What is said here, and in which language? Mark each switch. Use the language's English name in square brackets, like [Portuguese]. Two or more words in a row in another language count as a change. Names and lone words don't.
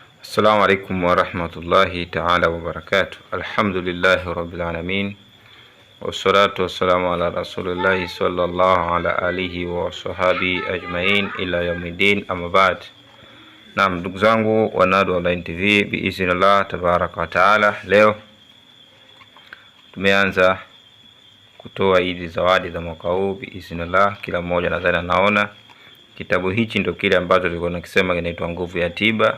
[Arabic] السلام عليكم ورحمة الله تعالى وبركاته. الحمد لله رب العالمين، والصلاة والسلام على رسول الله صلى الله على آله وصحبه أجمعين إلى يوم الدين، أما بعد. [Swahili] Naam, ndugu zangu wa Nadu Online TV, [Arabic] بإذن الله تبارك وتعالى, [Swahili] leo tumeanza kutoa hizi zawadi za mwaka huu biiznillah. Kila mmoja nadhani anaona kitabu hichi ndio kile ambacho tulikuwa tunakisema kinaitwa Nguvu ya Tiba.